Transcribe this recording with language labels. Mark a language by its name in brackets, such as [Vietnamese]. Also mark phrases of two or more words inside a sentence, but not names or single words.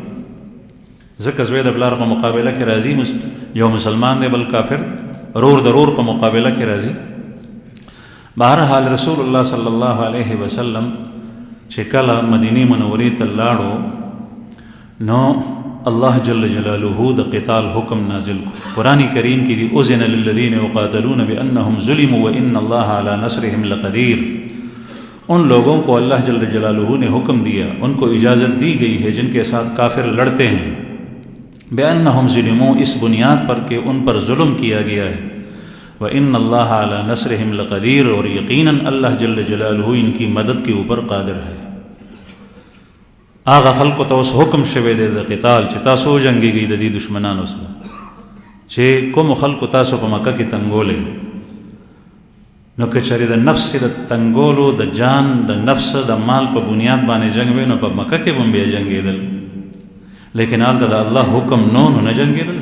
[Pashto] ځکه زوی د پلار په مقابله کې راځي، یو مسلمان دی بل کافر، رور د رور په مقابله کې راځي. بهرحال [Arabic] رسول الله صلی الله علیه وسلم [Pashto] چې کله مدینې منورې ته لاړو نو [Arabic] الله جل جلاله [Pashto] د قتال حکم نازل کو. قرآن کریم کی دی [Arabic] اذن للذین یقاتلون بانهم ظلموا وان الله علی نصرهم لقدیر. [Urdu] ان لوگوں کو اللہ جل جلالہ نے حکم دیا، ان کو اجازت دی گئی ہے جن کے ساتھ کافر لڑتے ہیں، [Arabic] بانهم ظلموا [Urdu] اس بنیاد پر کہ ان پر ظلم کیا گیا ہے، [Arabic] وان اللہ علی نصرهم لقدیر [Urdu] اور یقیناً اللہ جل جلالہ ان کی مدد کے اوپر قادر ہے. [Pashto] هغه خلکو ته اوس حکم شوی دی د قتال چې تاسو وجنګېږئ د دې دشمنانو سره چې کومو خلکو تاسو په مکه کې تنګولی. نو که چېرې د نفس د تنګولو د جان د نفس د مال په بنیاد باندې جنګ وی نو په مکه کې به هم بیا جنګېدل، لیکن هلته د الله حکم نو نه جنګېدل.